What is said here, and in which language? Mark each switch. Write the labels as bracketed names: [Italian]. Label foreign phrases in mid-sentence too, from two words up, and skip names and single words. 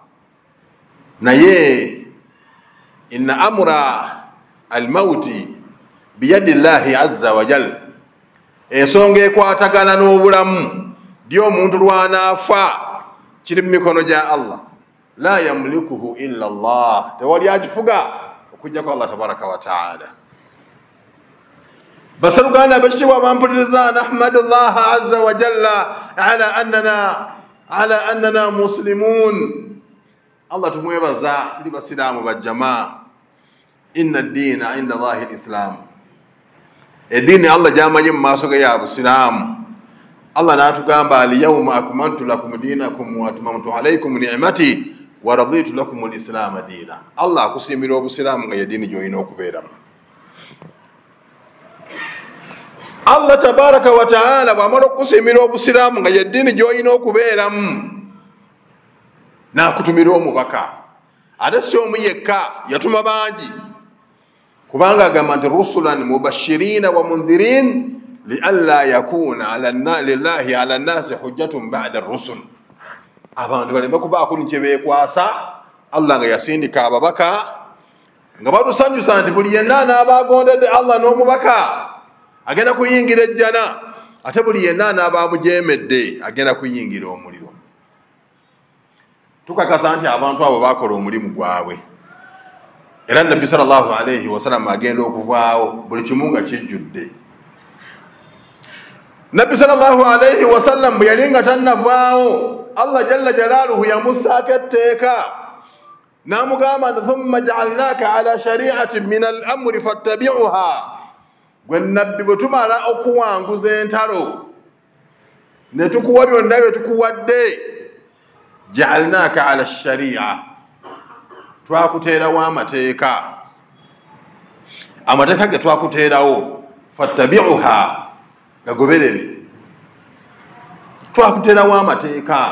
[Ganda] Naye [Arabic] إن أمر الموت بيد الله عز وجل, [Ganda] ensonga ekwatagana n'obulamu by'omuntu lwanaafa kiri mu mikono gya Allah. [Arabic] لا يملكه إلا الله, [Ganda] tewali agifuga okujjako [Arabic] الله تبارك وتعالى. [Ganda] Baseruganda ab'ekitiibwa bampuliriza, [Arabic] نحمد الله عز وجل على أننا مسلمون. [Ganda] Allah tumwebaza tuli basiraamu bajjamaa. [Arabic] إن الدين عند الله الإسلام, [Ganda] eddiini Allah gy'amanyi mu maaso ge ya busiraamu. Allah n'atugamba [Arabic] اليوم أكملت لكم دينكم وأتممت عليكم نعمتي ورضيت لكم الإسلام دينا. [Ganda] Allah akusiimira obusiraamu nga ye ddiini gy'olina okubeeramu. [Arabic] الله تبارك وتعالى [Ganda] bw'amala okukusiimira obusiraamu nga ye ddiini gy'olina okubeeramu, n'akutumira omubaka. Ate si omu yekka, yatuma bangi, kubanga agamba nti [Arabic] رسلا مبشرين ومنذرين لئلا يكون لله على الناس حجة بعد الرسل. [Ganda] Abantu baleme kubaako ni kye beekwasa. Allah nga yasindika ababaka nga batusanyusa nti buli yenna anaaba agondedde Allah n'omubaka agenda kuyingira ejjana, ate buli yenna anaaba amujeemedde agenda kuyingira omuliro. Tukakasa nti abantu abo bakola omulimu gwabwe, era Nabbi [Arabic] صلى الله عليه وسلم [Ganda] agenda okuvaawo buli kimu nga kijjudde. Nabbi [Arabic] صلى الله عليه وسلم [Ganda] bwe yali nga tannavaawo, Allah [Arabic] جل جلاله [Ganda] yamussaako etteeka n'amugamba nti [Arabic] ثم جعلناك على شريعة من الأمر فاتبعها. [Ganda] Gwe Nabbi bwe tumala okuwanguza entalo ne tukuwa byonna bye tukuwadde, [Arabic] جعلناك على شريعة, [Ganda] twakuteerawo amateeka. Amateeka ge twakuteerawo fattabi'uha gagoberere twakuterawo amateeka.